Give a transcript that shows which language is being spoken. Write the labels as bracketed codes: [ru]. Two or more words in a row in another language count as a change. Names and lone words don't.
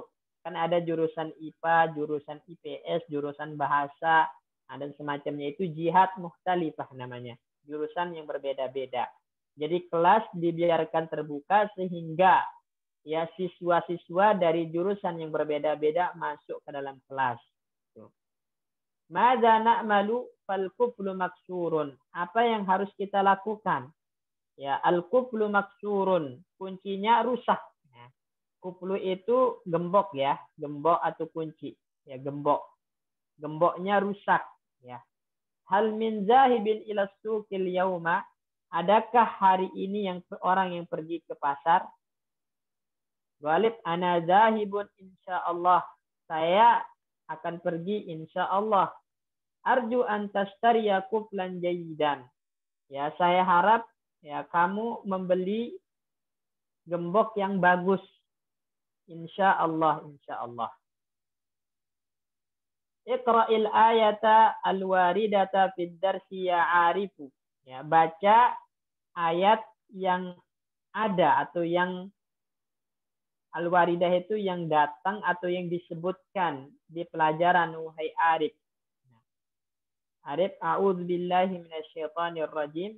[id] Kan ada jurusan IPA, jurusan IPS, jurusan bahasa, dan semacamnya, itu [ar] جهات مختلفة [id] namanya. Jurusan yang berbeda-beda. Jadi kelas dibiarkan terbuka sehingga ya siswa-siswa dari jurusan yang berbeda-beda masuk ke dalam kelas. [ar] ماذا نعمل فالقفل مكسور. [id] Apa yang harus kita lakukan? Ya, [ar] القفل مكسور, [id] kuncinya rusak. Ya. Quflu itu gembok, ya, gembok atau kunci. Ya, gembok. Gemboknya rusak, ya. [ar] هل من ذاهب إلى السوق اليوم? [id] Adakah hari ini orang yang pergi ke pasar? [ar] Ghalib, أنا ذاهب إن شاء الله. [id] Saya akan pergi insyaallah. [ar] أرجو أن تشتري قفلا جيدا. [id] Ya, saya harap ya kamu membeli gembok yang bagus. [ar] إن شاء الله، إن شاء الله. اقرأ الآية الواردة في الدرس يا عارف. [id] Ya, baca ayat yang ada atau yang al-waridah itu yang datang atau yang disebutkan di pelajaran wahai Arif. [ar] Arif, أعوذ بالله من الشيطان الرجيم.